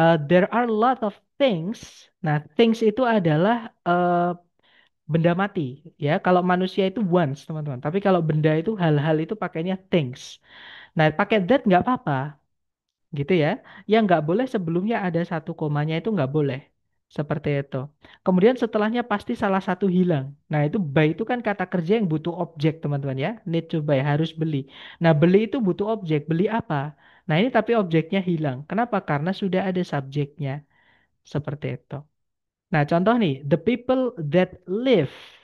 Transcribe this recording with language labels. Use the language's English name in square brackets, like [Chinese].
[English] There are a lot of things. [Indonesian] Nah, things itu adalah benda mati ya. Kalau manusia itu once, teman-teman. Tapi kalau benda itu hal-hal itu pakainya things. Nah, pakai that nggak apa-apa, gitu ya. Yang nggak boleh sebelumnya ada satu komanya itu nggak boleh. Seperti itu. Kemudian setelahnya pasti salah satu hilang. Nah, itu buy itu kan kata kerja yang butuh objek, teman-teman ya. [English] Need to buy, [Indonesian] harus beli. Nah, beli itu butuh objek. Beli apa? Nah, ini tapi objeknya hilang. Kenapa? Karena sudah ada subjeknya. Seperti itu. Nah, contoh nih, [English] the people that live.